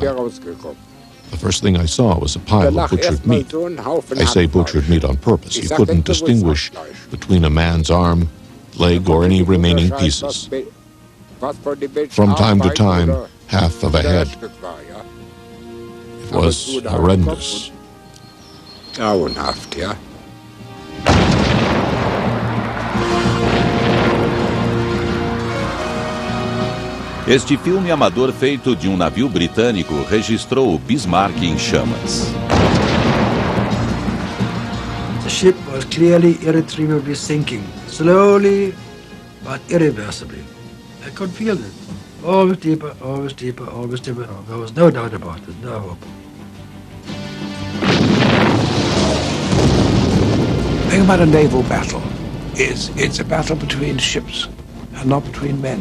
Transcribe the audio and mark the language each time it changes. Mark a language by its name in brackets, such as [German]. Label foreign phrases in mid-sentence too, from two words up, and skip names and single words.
[English] The first thing I saw was a pile of butchered meat. I say butchered meat on purpose. You couldn't distinguish between a man's arm, leg, or any remaining pieces. From time to time, half of a head. It was horrendous. [German] Grauenhaft, ja. [Portuguese] Este filme amador feito de navio britânico registrou o Bismarck em chamas. [English] The ship was clearly irretrievably sinking, slowly but irreversibly. I could feel it. Always deeper, always deeper, always deeper. There was no doubt about it, no hope. The thing about a naval battle is it's a battle between ships and not between men.